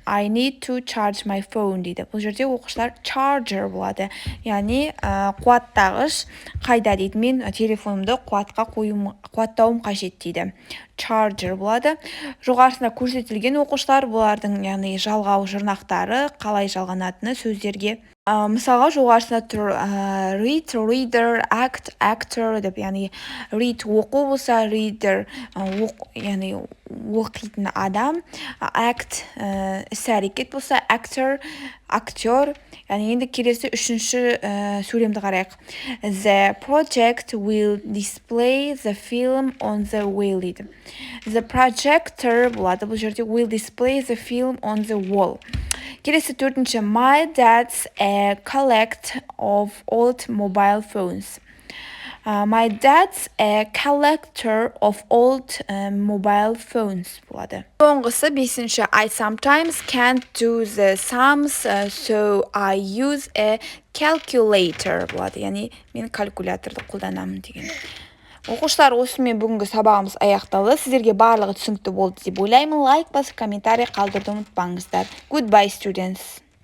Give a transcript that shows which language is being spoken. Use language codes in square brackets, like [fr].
[en] I need to charge my phone [kk] дейді. Бұл жерде оқушылар charger болады. Яғни қуаттағыш қайда дейді. Мен телефонымды қуаттауым қажет дейді. Charger болады. Жоғарысында көрсетілген оқушылар бұлардың яғни жалғау жұрнақтары қалай жалғанатыны сөздерге. Мысалға жоғарысында тұр read, reader, act, actor деп, яғни read оқу болса, reader яғни оқитын адам, act іс-әрекет болса, actor актер. Яғни енді келесі үшінші сөйлемді қарайық. [en] The project will display the film on the wall [kk] дейді. [en] The projector [kk] болады. Бұл жерде [en] will display the film on the wall. [kk] Келесі төртінші. [en] My dad's a collect of old mobile phones. My dad's a collector of old mobile phones [kk] болады. Соңғысы 5-ші. [en] I sometimes can't do the sums, so I use a calculator [kk] болады. Яғни мен калькуляторды қолданамын деген. Оқушылар, осымен бүгінгі сабағымыз аяқталды. Сіздерге барлығы түсінікті болды деп ойлаймын. Лайк басып комментарий қалдыруды ұмытпаңыздар. [en] Goodbye, students.